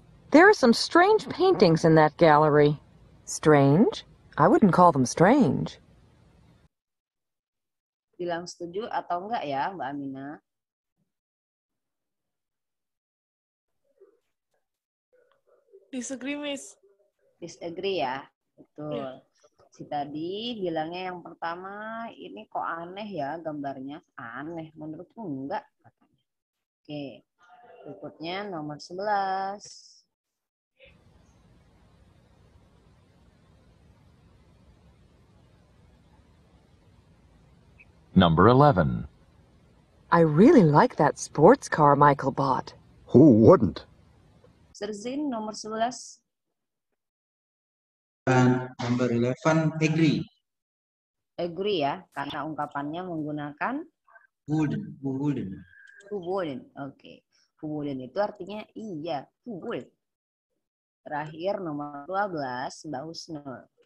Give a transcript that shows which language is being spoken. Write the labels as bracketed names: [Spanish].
[English] There are some strange paintings in that gallery. Strange? I wouldn't call them strange. [Indonesian] Bilang setuju atau enggak ya Mbak Amina? [English] Disagree, Miss. [Indonesian] Disagree ya? Betul. Si tadi bilangnya yang pertama ini kok aneh ya gambarnya. Aneh, menurutku enggak katanya. Oke. Berikutnya nomor 11. [English] Number 11. I really like that sports car Michael bought. Who wouldn't? [Indonesian] Serzin nomor 11. Dan [English] number 11, agree. [Indonesian] Agree ya, karena ungkapannya menggunakan [English] Wouldn't. who wouldn't. Oke. Who wouldn't [Indonesian] itu artinya iya, [English] who would. [Indonesian] Terakhir nomor 12, Mbak Husnul.